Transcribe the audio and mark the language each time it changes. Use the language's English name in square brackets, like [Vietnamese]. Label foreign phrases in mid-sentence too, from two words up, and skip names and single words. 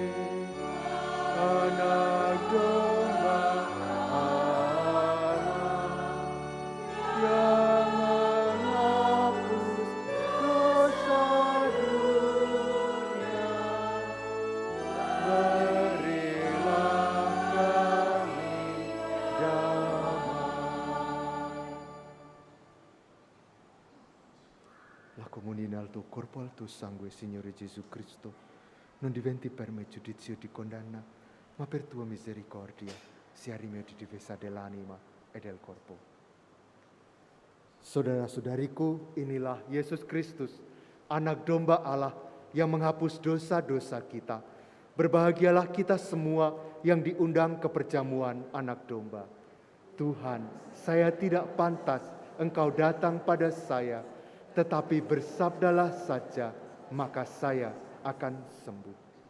[Indonesian] Anak domba Allah yang menghapus dosa dunia, berilah kami damai. [Italian] La comunione al tuo corpo e al tuo sangue, Signore Gesù Cristo, non diventi per me giudizio di condanna, ma per tua misericordia sia rimedi di difesa dell'anima e del corpo. [Indonesian] Saudara-saudariku, inilah Yesus Kristus, anak domba Allah yang menghapus dosa-dosa kita. Berbahagialah kita semua yang diundang ke perjamuan anak domba. Tuhan, saya tidak pantas Engkau datang pada saya, tetapi bersabdalah saja, maka saya akan sembuh.